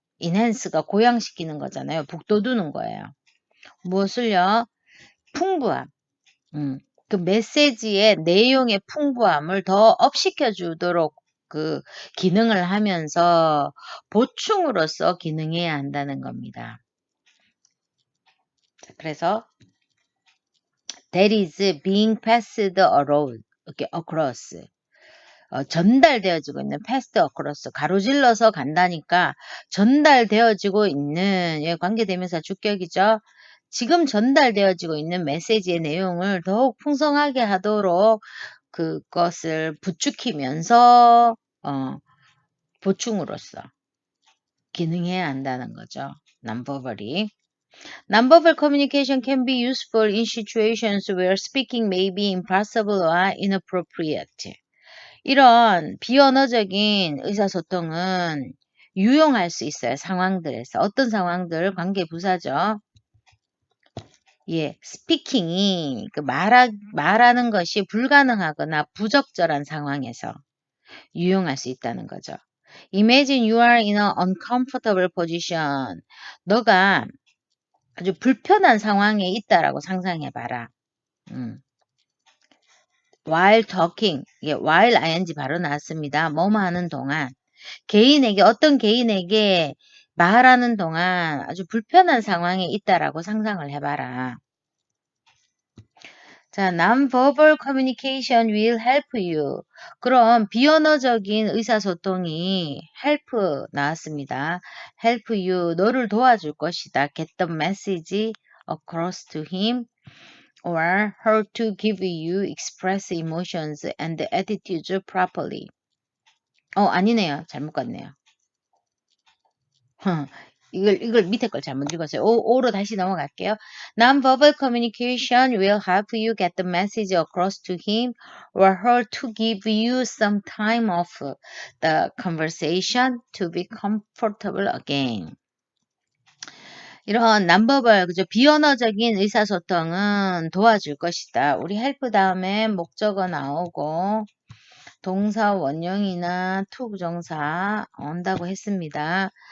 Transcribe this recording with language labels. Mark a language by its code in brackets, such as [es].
[ko] enhance가 고양시키는 거잖아요. 북돋우는 거예요. 무엇을요? 풍부함. 그 메시지의 내용의 풍부함을 더 업시켜 주도록 그 기능을 하면서 보충으로서 기능해야 한다는 겁니다. 그래서 [en] that is being passed across. [ko] 전달되어지고 있는 [en] passed across. [ko] 가로질러서 간다니까 전달되어지고 있는 관계대명사 주격이죠. 지금 전달되어지고 있는 메시지의 내용을 더욱 풍성하게 하도록 그것을 부추기면서 보충으로서 기능해야 한다는 거죠. [en] non-verbally. Non-verbal communication can be useful in situations where speaking may be impossible or inappropriate. [ko] 이런 비언어적인 의사소통은 유용할 수 있어요. 상황들에서. 어떤 상황들? 관계부사죠. 예, 스피킹이 말하는 것이 불가능하거나 부적절한 상황에서 유용할 수 있다는 거죠. [en] Imagine you are in an uncomfortable position. [ko] 너가 아주 불편한 상황에 있다라고 상상해봐라. [en] While talking, [ko] 예, while ing 바로 나왔습니다. 뭐뭐 하는 동안 어떤 개인에게 말하는 동안 아주 불편한 상황에 있다라고 상상을 해봐라. [en] 자, non-verbal communication will help you. [ko] 그럼 비언어적인 의사소통이 help 나왔습니다. [en] help you, [ko] 너를 도와줄 것이다. [en] get the message across to him or her to give you express emotions and attitudes properly. [ko] 아니네요. 잘못 갔네요. 이걸 밑에 걸 잘못 읽었어요. 오로 다시 넘어갈게요. [en] Non-verbal communication will help you get the message across to him or her to give you some time off the conversation to be comfortable again. [ko] 이런 non-verbal, 그죠? 비언어적인 의사소통은 도와줄 것이다. 우리 help 다음에 목적어 나오고 동사 원형이나 to 부정사 온다고 했습니다.